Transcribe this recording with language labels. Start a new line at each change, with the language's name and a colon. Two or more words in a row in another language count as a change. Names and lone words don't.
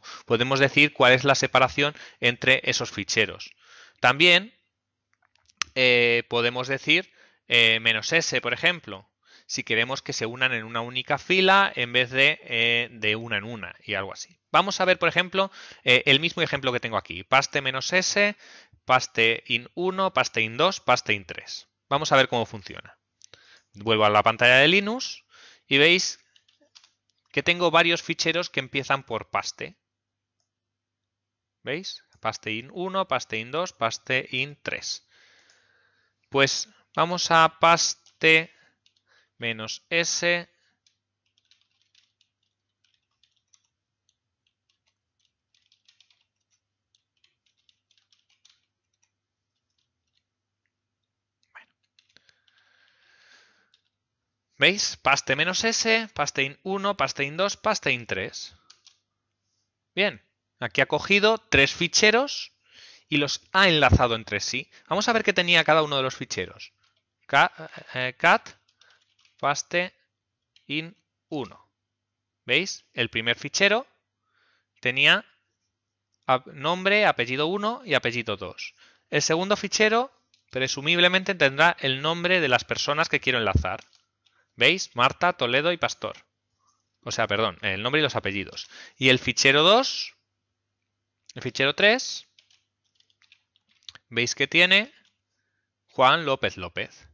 Spanish: Podemos decir cuál es la separación entre esos ficheros. También podemos decir -s, por ejemplo, si queremos que se unan en una única fila en vez de una en una y algo así. Vamos a ver, por ejemplo, el mismo ejemplo que tengo aquí. Paste -s, paste in 1, paste in 2, paste in 3. Vamos a ver cómo funciona. Vuelvo a la pantalla de Linux y veis que tengo varios ficheros que empiezan por paste. ¿Veis? Paste in 1, paste in 2, paste in 3. Pues vamos a paste -s. ¿Veis? Paste -s, paste in 1, paste in 2, paste in 3. Bien, aquí ha cogido tres ficheros y los ha enlazado entre sí. Vamos a ver qué tenía cada uno de los ficheros. Cat paste in 1. ¿Veis? El primer fichero tenía nombre, apellido 1 y apellido 2. El segundo fichero presumiblemente tendrá el nombre de las personas que quiero enlazar. ¿Veis? Marta, Toledo y Pastor. O sea, perdón, el nombre y los apellidos. Y el fichero 2, el fichero 3, veis que tiene Juan López López.